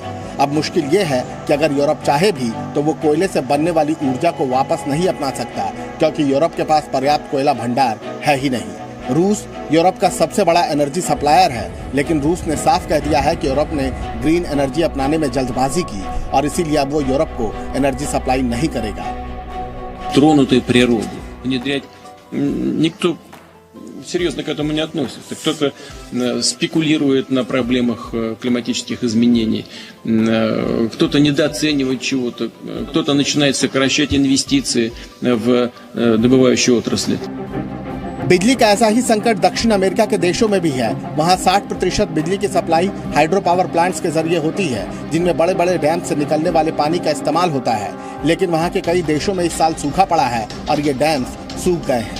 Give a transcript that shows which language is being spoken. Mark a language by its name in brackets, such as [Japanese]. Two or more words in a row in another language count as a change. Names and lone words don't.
[Hindi] अब मुश्किल ये है कि अगर यूरोप चाहे भी तो वो कोयले से बनने वाली ऊर्जा को वापस नहीं अपना सकता, क्योंकि यूरोप के पास पर्याप्त कोयला भंडार है ही नहीं। रूस यूरोप का सबसे बड़ा [English] energy supplier [Hindi] है, लेकिन रूस ने साफ कह दिया है कि यूरोप ने [English] green energy [Hindi] अपनाने में जल्दबाजी की और इसीलिए अब वो यूरोप को [English] energy supply [Hindi] नहीं करेगा। [Russian] Тронутую природу внедрять никто серьезно к этому не относится. Кто-то спекулирует на проблемах климатических изменений, кто-то недооценивает чего-то, кто-то начинает сокращать инвестиции в добывающие отрасли. [Hindi] बिजली का ऐसा ही संकट दक्षिण अमेरिका के देशों में भी है। वहाँ 60% बिजली की सप्लाई [English] hydro power plants [Hindi] के जरिए होती है, जिनमें बड़े बड़े डैम से निकलने वाले पानी का इस्तेमाल होता है। लेकिन वहाँ के कई देशों में इस साल सूखा पड़ा है और ये डैम्स सूख गए हैं।